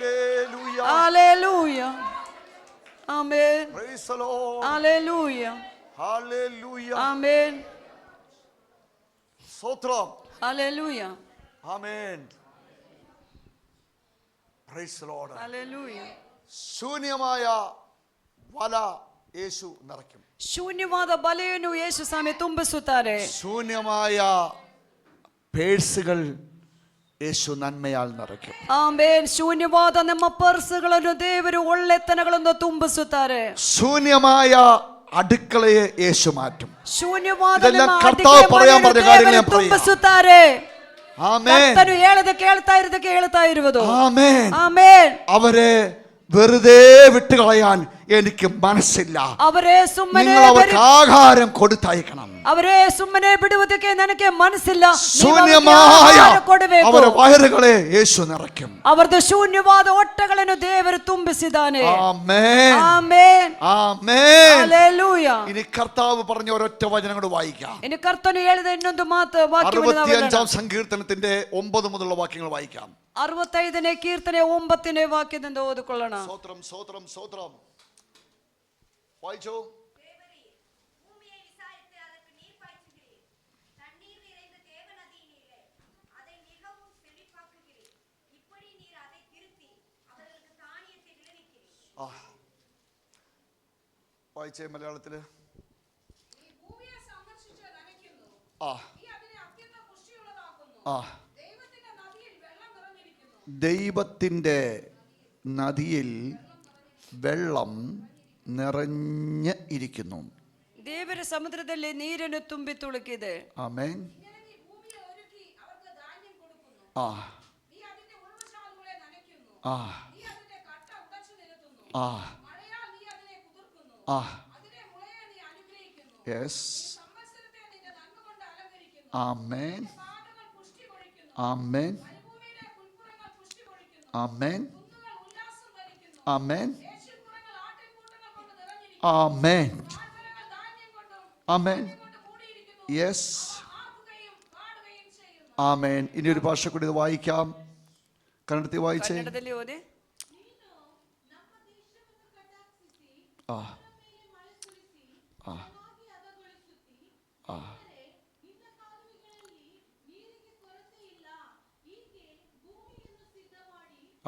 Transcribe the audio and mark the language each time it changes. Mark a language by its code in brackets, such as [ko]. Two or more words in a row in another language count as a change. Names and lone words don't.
[ml] ഹല്ലേലൂയ. ഹല്ലേലൂയ. [en] Amen. Praise the Lord. Hallelujah. Hallelujah. Amen. [ml] സ്തോത്രം. [en] Hallelujah. Amen. Praise the Lord. Hallelujah. [ml] ശൂന്യമായ വല യേശു നിറയ്ക്കും. [kn] ಶೂನ್ಯವಾದ ಬಲೆಯನ್ನು ಯೇಸು ಸ್ವಾಮಿ ತುಂಬಿಸುತ್ತಾರೆ. [ml] ശൂന്യമായ പേഴ്സുകൾ യേശു നന്മയാൽ നിറയ്ക്കും. [kn] ಆಮೆನ್. ಶೂನ್ಯವಾದ ನಮ್ಮ ಪರ್ಸುಗಳನ್ನು ದೇವರು ಒಳ್ಳೆತನಗಳಿಂದ ತುಂಬಿಸುತ್ತಾರೆ. [ml] ശൂന്യമായ അടുക്കളയെ യേശു മാറ്റും. [kn] ಶೂನ್ಯವಾದ [ml] ഇതെല്ലാം [kn] ನಮ್ಮ [ml] കർത്താവ് പറയാൻ പറഞ്ഞ കാര്യങ്ങൾ ഞാൻ പറയാം. [kn] ತುಂಬಿಸುತ್ತಾರೆ. [ml] ആമേൻ. [kn] ಕರ್ತನು ಹೇಳದೆ ಕೇಳ್ತಾ ಇರುವುದು. [ml] ആമേൻ. [kn] ಆಮೆನ್. [ml] അവരെ വെറുതെ വിട്ടുകളയാൻ എനിക്ക് മനസ്സില്ല. [kn] ಅವರೇ ಸುಮ್ಮನೆ [ml] നിങ്ങൾ അവർക്ക് ആഹാരം കൊടുത്തയക്കണം. [kn] ಅವರೇ ಸುಮ್ಮನೆ ಬಿಡುವುದಕ್ಕೆ ನನಗೆ ಮನಸ್ಸಿಲ್ಲ. [ml] ശൂന്യമായ ಅವರ വയറുകളെ യേശു നിറയ്ക്കും. [kn] ಅವರದು ಶೂನ್ಯವಾದ ಹೊಟ್ಟೆಗಳನ್ನು ದೇವರು ತುಂಬಿಸಿದ್ದಾನೆ. [ml] ആമേൻ. [kn] ಆಮೆನ್. [ml] ആമേൻ. ഹല്ലേലൂയ. ഇനി കർത്താവ് പറഞ്ഞ ഒരൊറ്റ വചനം കൂടെ വായിക്കാം. [kn] ഇനി കർത്തನು ಹೇಳಿದ ಇನ್ನೊಂದು ಮಾತು ವಾಕ್ಯವನ್ನು [ml] 65 സങ്കീർത്തനത്തിന്റെ 9 മുതലുള്ള വാക്യങ്ങൾ വായിക്കാം. [kn] 65ನೇ ಕೀರ್ತನೆ 9ನೇ ವಾಕ್ಯದಿಂದ ಓದಿಕೊಳ್ಳೋಣ. [ml] സ്തോത്രം സ്തോത്രം സ്തോത്രം. വായിച്ചോ. [ta] பூமியை விசாரித்து அதற்கு நீர் பாய்ச்சுகிறீர். தண்ணீர் நிறைந்த தேவ நதியினிலே அதை மிகவும் செழிப்பாக்குகிறீர். இப்படி நீர் அதை திருத்தி அவர்களுக்கு தானியத்தை விளைவிக்கிறீர். [ml] വായിച്ചേ മലയാളത്തില്. നീ ഭൂമിയെ സന്ദർശിച്ച് നനയ്ക്കുന്നു. ആ നീ അതിനെ അത്യന്തം പുഷ്ടിയുള്ളതാക്കുന്നു. ആ ദൈവത്തിന്റെ നദിയിൽ വെള്ളം നിറഞ്ഞിരിക്കുന്നു. ദൈവത്തിൻ്റെ നദിയിൽ വെള്ളം നിറഞ്ഞ് ഇരിക്കുന്നു. [kn] ದೇವರ ಸಮುದ್ರದಲ್ಲಿ ನೀರನ್ನು ತುಂಬಿ ತುಳುಕಿದೆ. [ml] ആമേൻ. ഇങ്ങനെ നീ ഭൂമിയെ ഒരുക്കി അവർക്ക് ധാന്യം കൊടുക്കുന്നു. ആ നീ അതിന്റെ ഉൾവശാലുകളെ നനയ്ക്കുന്നു. ആ നീ അതിന്റെ കട്ട ഉടച്ചു നിരത്തുന്നു. ആ മഴയാൽ നീ അതിനെ കുതിർക്കുന്നു. ആ അതിനെ മുളയെ നീ അനുഗ്രഹിക്കുന്നു. യെസ്. സംവത്സരത്തെ നിന്റെ നന്മ കൊണ്ട് അലങ്കരിക്കുന്നു. ആമേൻ. പാതകൾ പുഷ്ടി പൊഴിക്കുന്നു. ആമേൻ. മരുഭൂമിയിലെ പുൽപ്പുറങ്ങൾ പുഷ്ടി പൊഴിക്കുന്നു. ആമേൻ. കുന്നുകൾ ഉല്ലാസം വലിക്കുന്നു. ആമേൻ. ദേശിൽപ്പുറങ്ങൾ ആട്ടിൻകൂട്ടങ്ങൾ കൊണ്ട് നിറഞ്ഞിരിക്കുന്നു. ആമേൻ. താഴ്വരകൾ ധാന്യം കൊണ്ടും ആമേൻ. കൊണ്ട് മൂടിയിരിക്കുന്നു. യെസ്. ആർക്കുകയും പാടുകയും ചെയ്യുന്നു. ആമേൻ. ഇനി ഒരു ഭാഷ കൂടി ഇത് വായിക്കാം. കന്നഡത്തിൽ വായിച്ചേ. [kn] ಕನ್ನಡದಲ್ಲಿ ಓದಿ. ನೀನು ನಮ್ಮ ದೇಶವನ್ನು ಕಟಾಕ್ಷಿಸಿ ആ ನಮ್ಮ ಮೇಲೆ ಮಳೆ ಸುರಿಸಿ ആ ಚೆನ್ನಾಗಿ ಹದಗೊಳಿಸುತ್ತಿ. ആ ಆದರೆ ನಿನ್ನ ಕಾಲುವೆಗಳಲ್ಲಿ ನೀರಿಗೆ ಕೊರತೆ ಇಲ್ಲ. ಹೀಗೆ ಭೂಮಿಯನ್ನು ಸಿದ್ಧ ಮಾಡಿ ആ